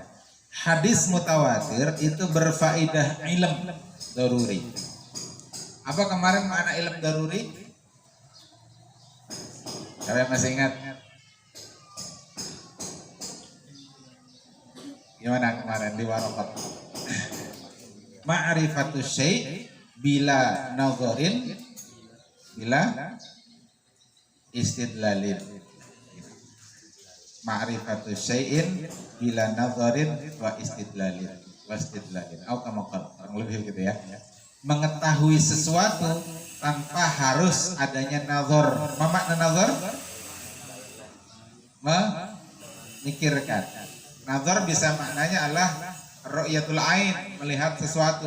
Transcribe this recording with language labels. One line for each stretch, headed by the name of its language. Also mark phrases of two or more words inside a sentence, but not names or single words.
Indonesian: Hadis mutawatir itu berfaedah
Arabic: علم ضروري.
Indonesian: Apa kemarin makna
Arabic: علم ضروري?
Indonesian: Siapa yang masih ingat? Gimana kemarin di Waraqat?
Arabic: معرفة الشيء بلا نظر بلا استدلال. معرفة الشيء بلا نظر واستدلال.
Indonesian: Atau kurang lebih gitu ya. Mengetahui sesuatu tanpa harus adanya nazar. Apa makna nazar? Memikirkan. Nazar bisa maknanya adalah
Arabic: رؤية العين,
Indonesian: melihat sesuatu.